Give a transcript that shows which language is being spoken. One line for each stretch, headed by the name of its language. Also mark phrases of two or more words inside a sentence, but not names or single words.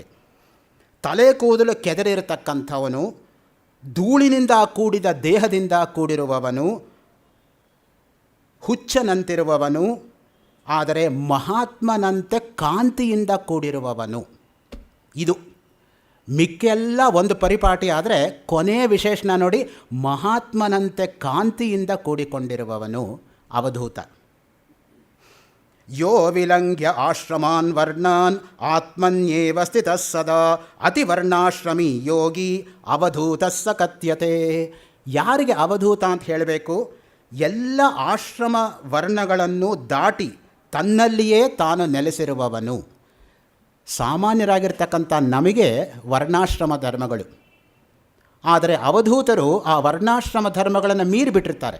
Kannada: ತಲೆ ಕೂದಲು ಕೆದರಿರತಕ್ಕಂಥವನು, ಧೂಳಿನಿಂದ ಕೂಡಿದ ದೇಹದಿಂದ ಕೂಡಿರುವವನು, ಹುಚ್ಚನಂತಿರುವವನು, ಆದರೆ ಮಹಾತ್ಮನಂತೆ ಕಾಂತಿಯಿಂದ ಕೂಡಿರುವವನು. ಇದು ಮಿಕ್ಕೆಲ್ಲ ಒಂದು ಪರಿಪಾಟಿ. ಆದರೆ ಕೊನೆಯ ವಿಶೇಷಣ ನೋಡಿ, ಮಹಾತ್ಮನಂತೆ ಕಾಂತಿಯಿಂದ ಕೂಡಿಕೊಂಡಿರುವವನು ಅವಧೂತ.
Sanskrit: ಯೋ ವಿಲಂಘ್ಯ ಆಶ್ರಮಾನ್ ವರ್ಣಾನ್ ಆತ್ಮನ್ಯೇವ ಸ್ಥಿತಃ ಸದಾ ಅತಿವರ್ಣಾಶ್ರಮಿ ಯೋಗಿ ಅವಧೂತಸ್ಸ ಕಥ್ಯತೆ.
Kannada: ಯಾರಿಗೆ ಅವಧೂತ ಅಂತ ಹೇಳಬೇಕು? ಎಲ್ಲ ಆಶ್ರಮ ವರ್ಣಗಳನ್ನು ದಾಟಿ ತನ್ನಲ್ಲಿಯೇ ತಾನು ನೆಲೆಸಿರುವವನು. ಸಾಮಾನ್ಯರಾಗಿರ್ತಕ್ಕಂಥ ನಮಗೆ ವರ್ಣಾಶ್ರಮ ಧರ್ಮಗಳು, ಆದರೆ ಅವಧೂತರು ಆ ವರ್ಣಾಶ್ರಮ ಧರ್ಮಗಳನ್ನು ಮೀರಿಬಿಟ್ಟಿರ್ತಾರೆ.